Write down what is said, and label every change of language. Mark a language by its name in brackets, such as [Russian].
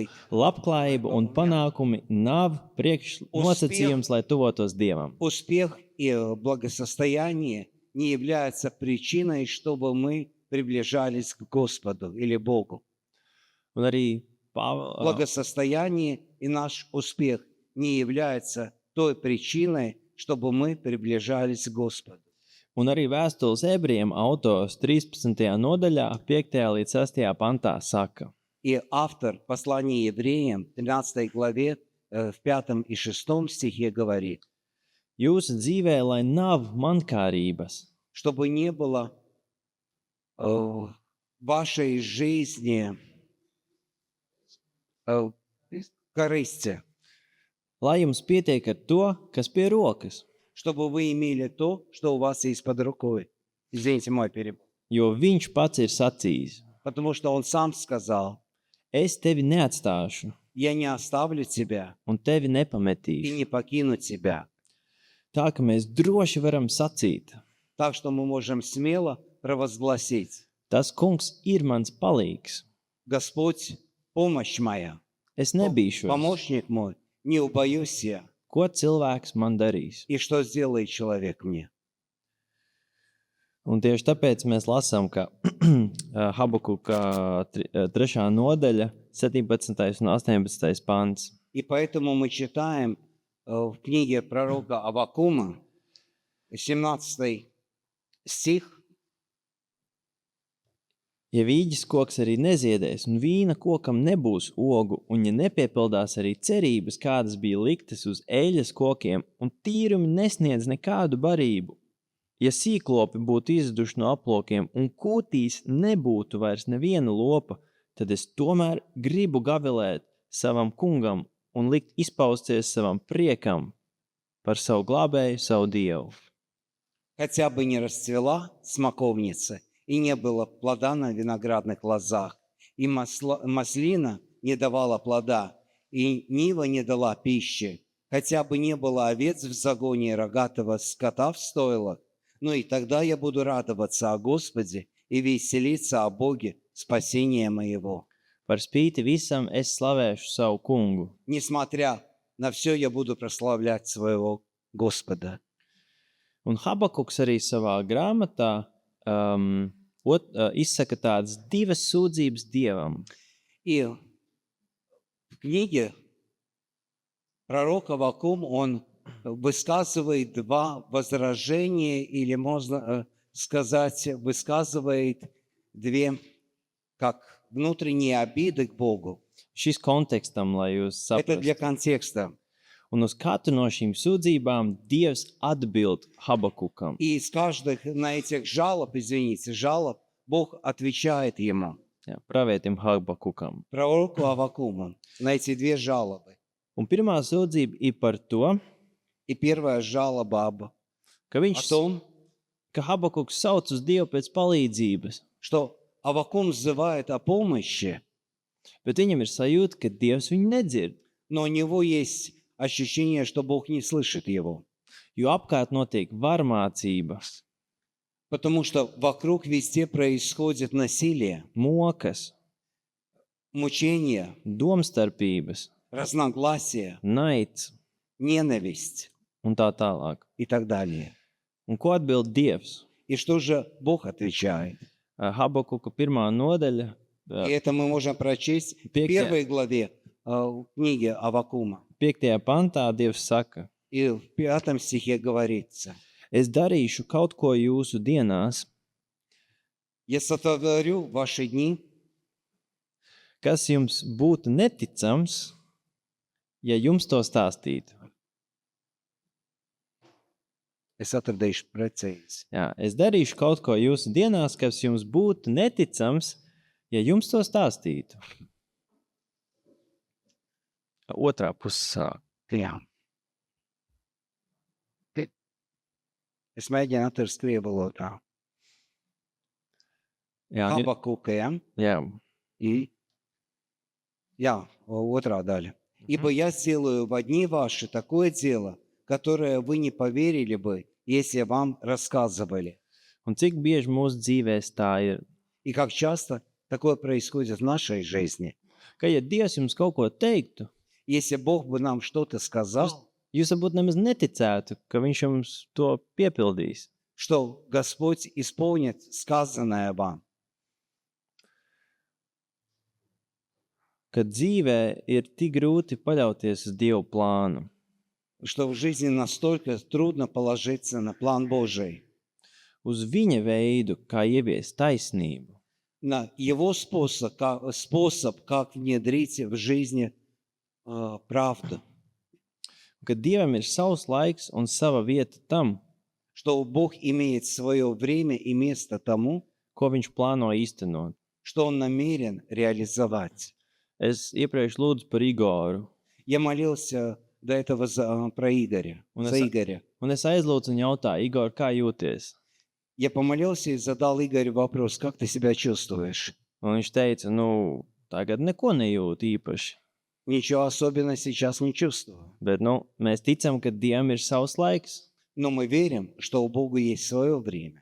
[Latvian] Labklājība un panākumi nav priekšnosacījums, lai tuvotos Dievam. [Russian] успех и благосостояние не являются причиной, чтобы мы приближались к Господу или Богу. [Latvian] Un arī [Russian] Благосостояние и наш успех не являются той причиной, чтобы мы приближались к Господу. [Latvian] Un arī vēstules ebrejiem autors 13. nodaļā, 5. līdz 6. pantā saka, [Russian] И автор послания евреям в 13 главе, в 5 и 6 стихе говорит, [Latvian] jūsu dzīvē, lai nav mankārības, [Russian] чтобы не было в вашей жизни корысти, [Latvian] lai jums pietiek ar to, kas pie rokas, [Russian] чтобы вы имели то, что у вас есть под рукой. Извините мой перевод. [Latvian] jo viņš pats ir sacījis, [Russian] Потому что он сам сказал, [Latvian] es tevi neatstāšu [Russian] я не оставлю тебя [Latvian] un tevi [Russian] и [Latvian] nepametīšu. [Russian] не покину тебя. [Latvian] Tā, ka mēs droši varam sacīt, [Russian] Так что мы можем смело провозгласить, [Latvian] tas kungs ir mans palīgs, [Russian] Господь, помощь моя, [Latvian] es nebīšos, [Russian] помощник мой, не убоюсь я. [Latvian] ko cilvēks man darīs. [Russian] И что сделает человек мне? [Latvian] Un tieši tāpēc mēs lasām, ka Habakuka 3. nodaļa, 17. un 18. pants. [Russian] И поэтому мы читаем в книге пророка Аввакума, 17 стих, [Latvian] Ja vīģis koks arī neziedēs, un vīna kokam nebūs ogu, un ja nepiepildās arī cerības, kādas bija liktas uz eļas kokiem, un tīrumi nesniedz nekādu barību, ja sīklopi būtu izduši no aplokiem, un kūtīs nebūtu vairs neviena lopa, tad es tomēr gribu gavilēt savam kungam un likt izpausties savam priekam par savu glābēju, savu Dievu. [Russian] хотя бы не расцвела смоковница, и не было плода на виноградных лозах, и маслина не давала плода, и нива не дала пищи, хотя бы не было овец в загоне и рогатого скота в стойлах, но и тогда я буду радоваться о Господе и веселиться о Боге спасения моего. [Latvian] Par spīti visam es slavēšu savu kungu. [Russian] Несмотря на все, я буду прославлять своего Господа. [Latvian] Un Habakuks arī savā grāmatā izsaka tādas divas sūdzības Dievam. [Russian] И в книге пророк Аввакум, он высказывает два возражения, или можно сказать, высказывает две, как внутренние обиды к Богу. [Latvian] Šis kontekstam, lai jūs [Russian] Это для [Latvian] saprastu. [Russian] контекста. [Latvian] Un uz katru no šīm sūdzībām Dievs atbild Habakukam. [Russian] И из каждых на этих жалоб, Бог отвечает ему, [Latvian] Jā, pravietim Habakukam. [Russian] пророку Аввакуму, на эти две жалобы. [Latvian] Un pirmā sūdzība ir par to, [Russian] И первая жалоба [Latvian] ka [Russian] о [Latvian] viņš, [Russian] том, [Latvian] ka Habakuks sauc uz Dievu pēc palīdzības, [Russian] что Аввакум взывает о помощи, [Latvian] bet viņam ir sajūta, ka Dievs viņu nedzird, [Russian] но у него есть ощущение, что Бог не слышит его. [Latvian] jo apkārt notiek varmācība, [Russian] Потому что вокруг везде происходит насилие, [Latvian] mokas, [Russian] мучение, [Latvian] domstarpības, [Russian] разногласия, [Latvian] naids [Russian] ненависть [Latvian] un tā tālāk. [Russian] и так далее. [Latvian] Un ko atbild Dievs? [Russian] И что же Бог отвечает? [Latvian] Habakuka 1. nodaļa, [Russian] И это мы можем прочесть в первой главе книги Аввакума. [Latvian] 5. pantā Dievs saka: [Russian] И в 5 стихе говорится: [Latvian] Es darīšu kaut ko jūsu dienās, [Russian] «Я сотворю ваши дни, [Latvian] kas jums būtu neticams, ja jums to stāstītu. es atradīšu precīzi. Jā, es darīšu kaut ko jūsu dienās, kas jums būtu neticams, ja jums to stāstītu. Otrā puse sāk. Jā. Es mēģinu atrast krievu valodā. Jā, Habakuka, ja? jā. И, отрā daļa. [Russian] «Ибо я сделаю во дни ваши такое дело, которое вы не поверили бы, если вам рассказывали». [Latvian] Un cik bieži mūsu dzīvēs tā ir, [Russian] И как часто такое происходит в нашей жизни. [Latvian] ka, ja Dievs jums kaut ko teiktu, [Russian] Если Бог бы нам что-то сказал, [Latvian] jūs varbūt nemaz neticētu, ka viņš jums to piepildīs. [Russian] что Господь исполнит сказанное вам, [Latvian] Kad dzīvē ir tik grūti paļauties uz Dievu plānu, [Russian] что в жизни настолько трудно положиться на план Божий, [Latvian] uz viņa veidu, kā ieviest taisnību, [Russian] на Его способ, как внедрить в жизни правду, [Latvian] ka Dievam ir savs laiks un sava vieta tam, [Russian] что Бог имеет свое время и место тому, [Latvian] ko viņš plāno īstenot. [Russian] что Он намерен реализовать. [Latvian] Es iepriekš lūdzu par Igoru, [Russian] Я молился до этого про Игоря, У нас- за Игоря. [Latvian] un es aizlūdzu un jautāju, Igor, kā jūties? [Russian] Я помолился и задал Игорю вопрос: как ты себя чувствуешь? [Latvian] Un viņš teica, tagad neko nejūtu īpaši, [Russian] Ничего особенно сейчас не чувствую. [Latvian] bet, mēs ticam, ka Dievam ir savs laiks, [Russian] Но мы верим, что у Бога есть свое время.